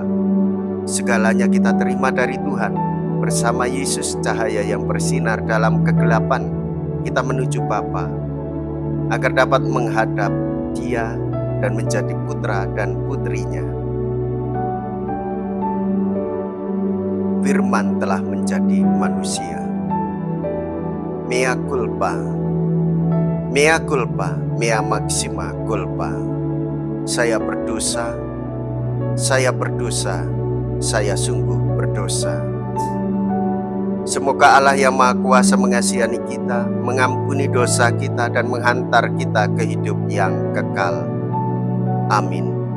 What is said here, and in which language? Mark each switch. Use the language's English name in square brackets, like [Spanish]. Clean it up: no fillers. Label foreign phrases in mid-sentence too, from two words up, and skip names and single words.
[Indonesian] Segalanya kita terima dari Tuhan. Bersama Yesus cahaya yang bersinar dalam kegelapan, kita menuju Bapa, agar dapat menghadap Dia dan menjadi putra dan putrinya. Firman telah menjadi manusia. [Latin] Mea culpa, mea culpa, mea maxima culpa. [Indonesian] Saya berdosa, saya berdosa, saya sungguh berdosa. Semoga Allah yang Maha Kuasa mengasihani kita, mengampuni dosa kita, dan menghantar kita ke hidup yang kekal. Amin.